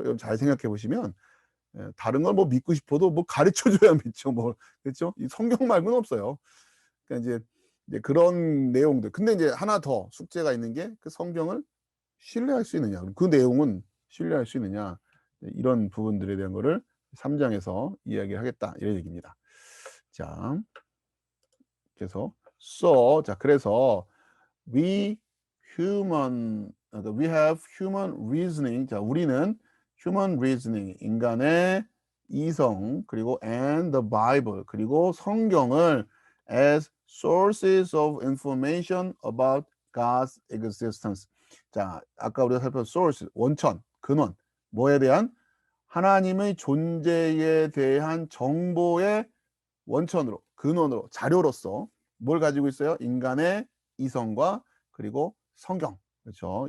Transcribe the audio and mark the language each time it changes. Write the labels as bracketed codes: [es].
[ko] 여러분 잘 생각해 보시면 예, 다른 걸 뭐 믿고 싶어도 뭐 가르쳐 줘야 믿죠. 뭐 그렇죠? 이 성경 말고는 없어요. 그러니까 이제 그런 내용들. 근데 이제 하나 더 숙제가 있는 게 그 성경을 신뢰할 수 있느냐. 그 내용은 신뢰할 수 있느냐. 이런 부분들에 대한 거를 3 장에서 이야기하겠다. 이런 얘기입니다. 자, 그래서 자, 그래서 [en] we we have human reasoning. [ko] 자, 우리는 [en] human reasoning, [ko] 인간의 이성, 그리고 [en] and the Bible, [ko] 그리고 성경을 [en] as sources of information about God's existence. [ko] 자, 아까 우리가 살펴본 source, 원천, 근원, 뭐에 대한? 하나님의 존재에 대한 정보의 원천으로, 근원으로, 자료로서 뭘 가지고 있어요? 인간의 이성과 그리고 성경. 그렇죠?